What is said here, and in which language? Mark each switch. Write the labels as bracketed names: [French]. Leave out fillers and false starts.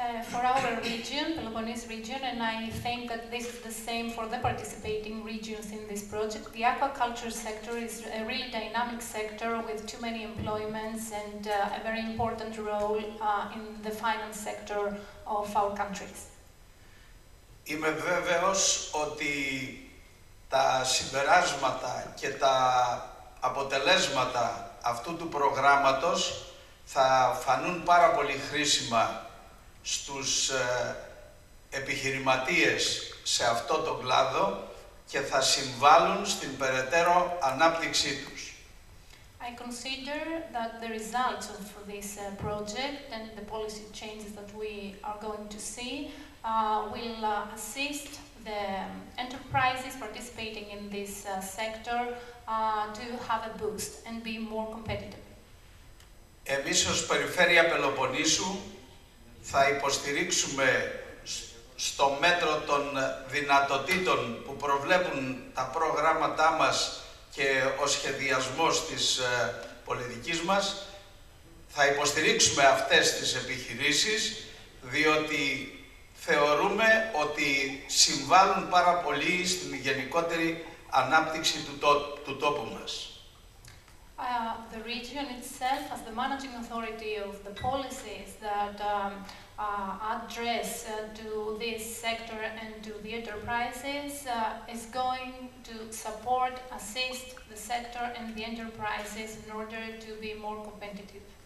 [English] For our region, Peloponnese region, and I think that this is the same for the participating regions in this project, the aquaculture sector is a really dynamic sector with too many employments and a very important role in the finance sector of our countries. [Greek] Είμαι βέβαιος ότι τα συμπεράσματα και τα αποτελέσματα αυτού του προγράμματος θα φανούν πάρα πολύ χρήσιμα στους επιχειρηματίες σε αυτό το κλάδο και θα συμβάλλουν στην περαιτέρω ανάπτυξή τους. [English] I consider that the results of this project and the policy changes that we are going to see will assist the enterprises participating in this sector to have a boost and be more competitive. [Greek] Εμείς ως Περιφέρεια Πελοποννήσου θα υποστηρίξουμε στο μέτρο των δυνατοτήτων που προβλέπουν τα προγράμματά μας και ο σχεδιασμός της πολιτικής μας, θα υποστηρίξουμε αυτές τις επιχειρήσεις, διότι θεωρούμε ότι συμβάλλουν πάρα πολύ στην γενικότερη ανάπτυξη του τόπου μας. [English] The region itself, as the managing authority of the policies that address to this sector and to the enterprises, is going to support, assist the sector and the enterprises in order to be more competitive.